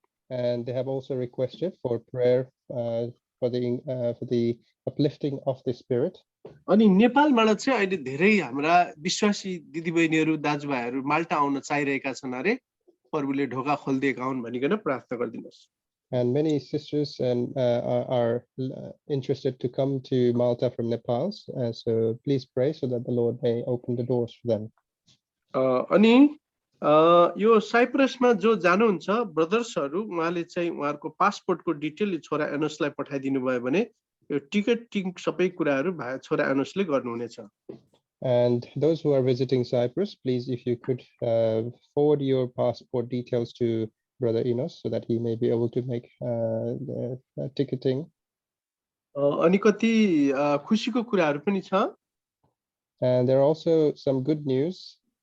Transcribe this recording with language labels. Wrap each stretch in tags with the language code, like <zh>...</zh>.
<en>And they have also requested for prayer for the uplifting of the spirit.</en> <ne>अनि नेपालबाट चाहिँ अहिले धेरै हाम्रा विश्वासी दिदीबहिनीहरू दाजुभाइहरू माल्टा आउन चाहिरहेका छन् अरे, प्रभुले ढोका खोल्दिएका हुन् भनिकन प्रार्थना गरिदिनुहोस्।</ne> <en>And many sisters are interested to come to Malta from Nepal, so please pray so that the Lord may open the doors for them.</en> <ne>अनि यो साइप्रसमा जो जानुहुन्छ ब्रदर्सहरू, उहाँले चाहिँ उहाँहरुको पासपोर्टको डिटेल छोरा एनोसलाई पठाइदिनु भयो भने यो टिकटिङ सबै कुराहरु छोरा एनोसले गर्नुहुनेछ।</ne> <en>And those who are visiting Cyprus, please, if you could forward your passport details to Brother Enos so that he may be able to make the ticketing.</en> <ne>अनि कति खुशीको कुराहरु पनि छ।</ne> <en>And there are also some good news.</en>